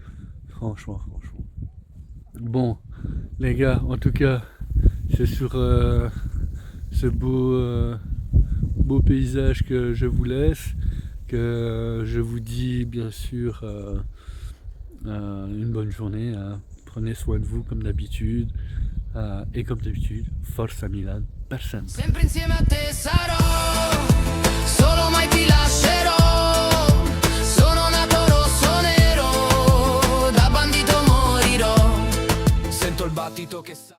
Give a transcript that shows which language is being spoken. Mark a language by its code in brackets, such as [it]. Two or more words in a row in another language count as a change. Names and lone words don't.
[fr] Bon, les gars, en tout cas, c'est sur ce beau paysage que je vous laisse, que je vous dis bien sûr une bonne journée, hein. Prenez soin de vous comme d'habitude, et comme d'habitude, [it] Forza Milan per sempre. Sempre insieme a te sarò, solo mai ti lascerò. Sono nato rosso nero, da bandito morirò. Sento il battito che sa